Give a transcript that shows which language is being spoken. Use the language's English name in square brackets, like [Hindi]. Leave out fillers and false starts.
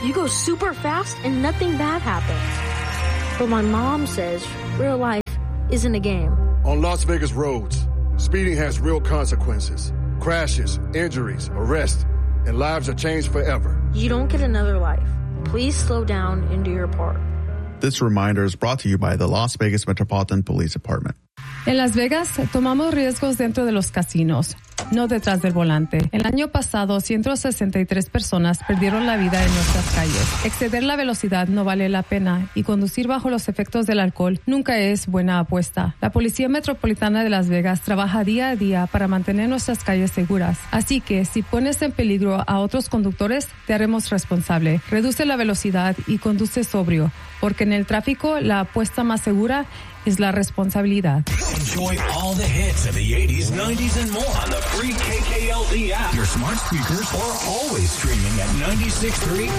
[English] You go super fast and nothing bad happens. But my mom says real life isn't a game. On Las Vegas roads, speeding has real consequences. Crashes, injuries, arrests, and lives are changed forever. You don't get another life. Please slow down and do your part. This reminder is brought to you by the Las Vegas Metropolitan Police Department. [Spanish] En Las Vegas, tomamos riesgos dentro de los casinos, no detrás del volante. El año pasado, 163 personas perdieron la vida en nuestras calles. Exceder la velocidad no vale la pena y conducir bajo los efectos del alcohol nunca es buena apuesta. La Policía Metropolitana de Las Vegas trabaja día a día para mantener nuestras calles seguras. Así que, si pones en peligro a otros conductores, te haremos responsable. Reduce la velocidad y conduce sobrio, porque en el tráfico, la apuesta más segura es la responsabilidad. [English] Enjoy all the hits of the 80s, 90s, and more on the free KKLZ app, your smart speakers, or always streaming at 96.3 K.